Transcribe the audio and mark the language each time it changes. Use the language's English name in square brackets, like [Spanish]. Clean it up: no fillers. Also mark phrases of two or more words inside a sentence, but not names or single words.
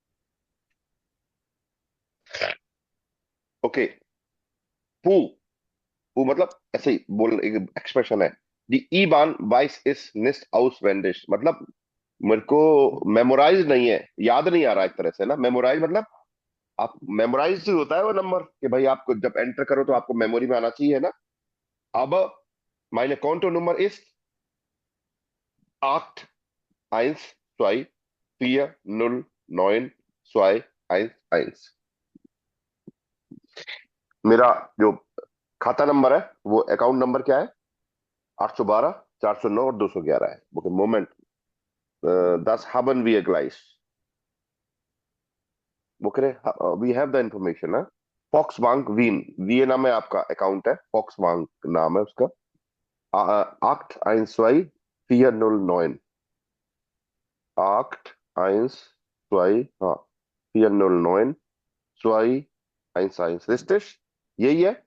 [Hindi] ओके, पू पू मतलब ऐसे ही बोल, एक एक्सप्रेशन है। [German] Die IBAN weiß ich nicht auswendig, [Hindi] मतलब मेरे को मेमोराइज नहीं है, याद नहीं आ रहा एक तरह से ना। मेमोराइज मतलब आप मेमोराइज होता है वो नंबर कि भाई आपको जब एंटर करो तो आपको मेमोरी में आना चाहिए ना। [German] अब meine Kontonummer ist 8123409211। [Hindi] मेरा जो खाता नंबर है वो अकाउंट नंबर क्या है? 812 409 और 211 है। [German] okay, Moment, das haben wir gleich। [Hindi] वो कह रहे [English] we have the information [Hindi] ना। फॉक्स बैंक वीन, वी नाम है आपका अकाउंट है, फॉक्स बैंक नाम है उसका। 812409, 8124, हाँ, 409 211, richtig, यही है।